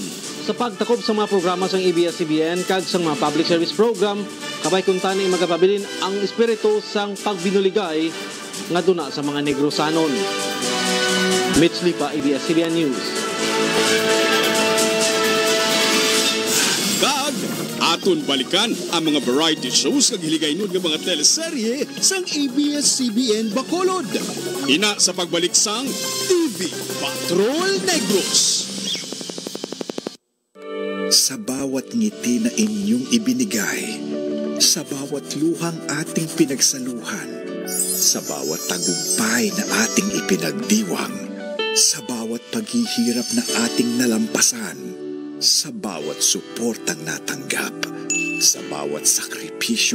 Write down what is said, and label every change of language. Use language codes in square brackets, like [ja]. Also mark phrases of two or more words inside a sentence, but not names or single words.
[hil] Sa pagtakop sa mga programa sang ABS-CBN kag sang mga [en] public service program, [hil] kabay kuntani magapabilin ang espiritu sang pagbinuligay nga duna sa mga Negrosanon. Mitch Lipa, ABS-CBN News. Aton balikan ang mga [en] variety shows [hil] kag hiligaynon nga mga teleserye sang ABS-CBN Bacolod. Ina sa pagbalik sang TV Patrol Negros. [tl] Sa bawat ngiti na inyong ibinigay, sa bawat luhang ating pinagsaluhan, sa bawat tagumpay na ating ipinagdiwang, sa bawat paghihirap na ating nalampasan, sa bawat suportang natanggap, sa bawat sakripisyong